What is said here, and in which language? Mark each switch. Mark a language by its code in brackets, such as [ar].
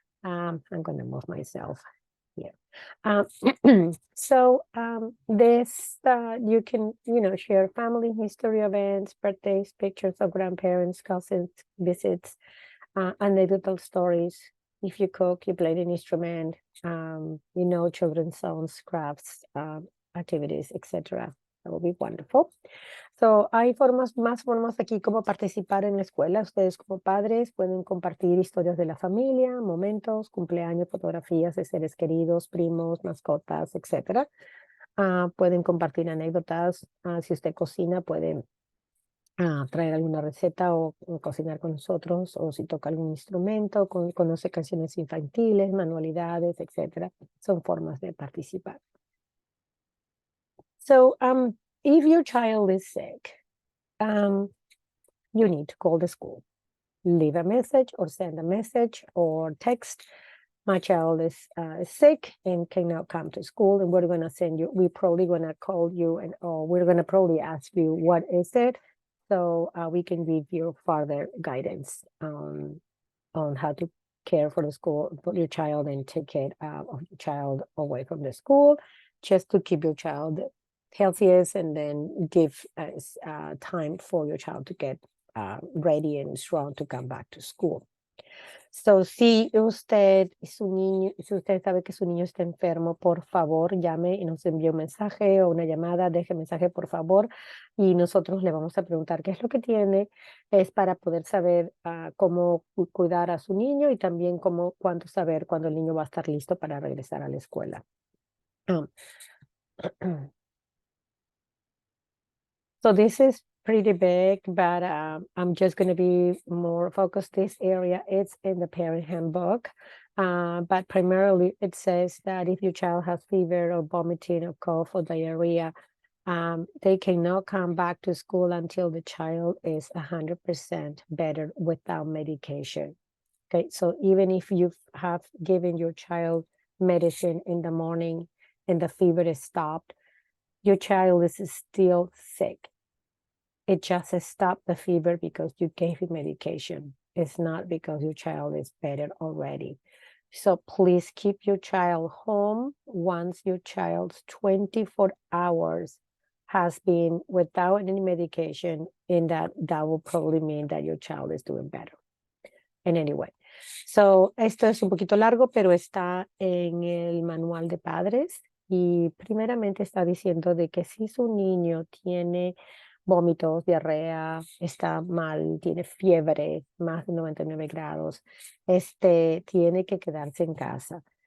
[en] I'm going to move myself here. So this you can share family history events, birthdays, pictures of grandparents, cousins, visits, anecdotal stories. If you cook, you play an instrument, children's songs, crafts, activities, etc. That will be wonderful. [es] So, hay más formas aquí como participar en la escuela. Ustedes como padres pueden compartir historias de la familia, momentos, cumpleaños, fotografías de seres queridos, primos, mascotas, etc. Pueden compartir anécdotas. Si usted cocina, puede traer alguna receta o cocinar con nosotros, o si toca algún instrumento, conoce canciones infantiles, manualidades, etc. Son formas de participar. [en] So, if your child is sick, you need to call the school, leave a message or send a message or text my child is sick and cannot come to school, and we're going to send you, we're probably going to call you, and or we're going to probably ask you what is it, so we can give you further guidance on how to care for the school, for your child, and take care of your child away from the school, just to keep your child healthiest, and then give time for your child to get ready and strong to come back to school. [es] So, si usted si usted sabe que su niño está enfermo, por favor, llame y nos envíe un mensaje o una llamada, deje mensaje, por favor, y nosotros le vamos a preguntar qué es lo que tiene, es para poder saber cómo cuidar a su niño y también cuánto saber cuándo el niño va a estar listo para regresar a la escuela. [en] So this is pretty big, but I'm just going to be more focused. This area, it's in the parent handbook, but primarily it says that if your child has fever or vomiting or cough or diarrhea, they cannot come back to school until the child is 100% better without medication. Okay, so even if you have given your child medicine in the morning and the fever is stopped, your child is still sick. It just stopped the fever because you gave him medication. It's not because your child is better already. So please keep your child home once your child's 24 hours has been without any medication, and that will probably mean that your child is doing better. And anyway, [es] so esto es un poquito largo, pero está en el manual de padres, y primeramente está diciendo de que si su niño tiene vómitos, diarrea, está mal, tiene fiebre, más de 99 grados, tiene que quedarse en casa.